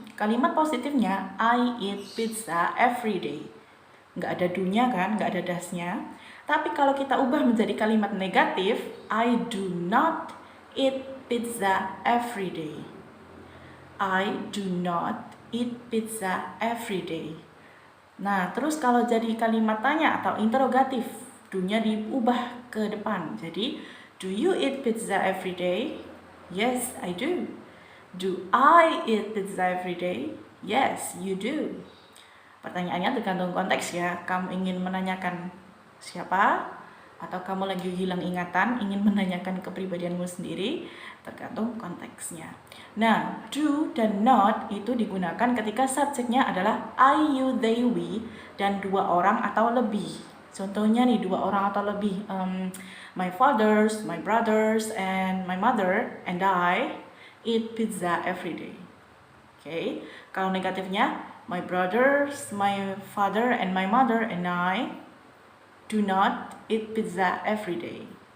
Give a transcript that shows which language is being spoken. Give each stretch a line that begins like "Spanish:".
Indonesian: Kalimat positifnya,
English: I eat pizza every day.
Indonesian: Nggak ada do-nya kan, nggak ada does-nya. Tapi kalau kita ubah menjadi kalimat negatif,
English: I do not eat pizza every day. I do not eat pizza every day.
Indonesian: Nah, terus kalau jadi kalimat tanya atau interrogatif, do-nya diubah ke depan. Jadi,
English: Do you eat pizza every day? Yes, I do. Do I eat pizza every day? Yes, you do.
Indonesian: Pertanyaannya tergantung konteks ya. Kamu ingin menanyakan siapa, atau kamu lagi hilang ingatan, ingin menanyakan kepribadianmu sendiri, tergantung konteksnya. Nah, do dan not itu digunakan ketika subjeknya adalah I, you, they, we, dan dua orang atau lebih. Contohnya nih, dua orang atau lebih.
English: My fathers, my brothers, and my mother and I eat pizza every day. Okay.
Indonesian: Kalau negatifnya,
English: my brothers, my father, and my mother and I do not eat pizza every day.